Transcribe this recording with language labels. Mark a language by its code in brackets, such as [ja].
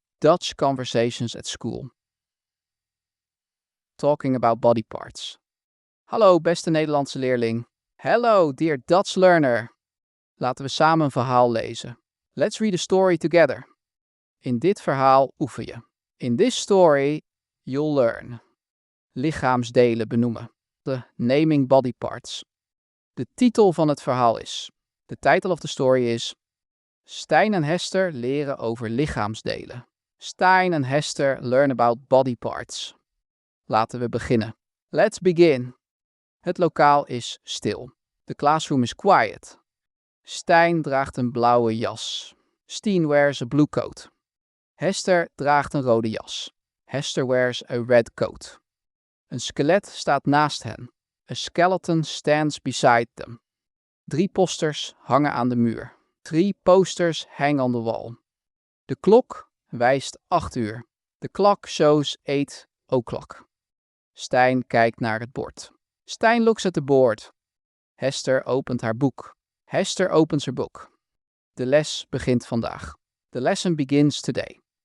[en] Dutch conversations at school. Talking about body parts. [nl] Hallo beste Nederlandse leerling. [en] Hello dear Dutch learner. [nl] Laten we samen een verhaal lezen. [en] Let's read a story together. [nl] In dit verhaal oefen je. [en] In this story, you'll learn. [nl] Lichaamsdelen benoemen. [en] The naming body parts. [nl] De titel van het verhaal is. [en] The title of the story is. Stijn en Hester leren over lichaamsdelen. Stijn en Hester learn about body parts. [nl] Laten we beginnen. [en] Let's begin. [nl] Het lokaal is stil. [en] The classroom is quiet. [nl] Stijn draagt een blauwe jas. [en] Steen wears a blue coat. [nl] Hester draagt een rode jas. [en] Hester wears a red coat. [nl] Een skelet staat naast hen. [en] A skeleton stands beside them. [nl] 3 posters hangen aan de muur. [en] 3 posters hang on the wall. [nl] De klok wijst 8 uur. [en] The clock shows 8 o'clock. [nl] Stijn kijkt naar het bord. [en] Stijn looks at the board. [nl] Hester opent haar boek. [en] Hester opens her book. [nl] De les begint vandaag. [en] The lesson begins today.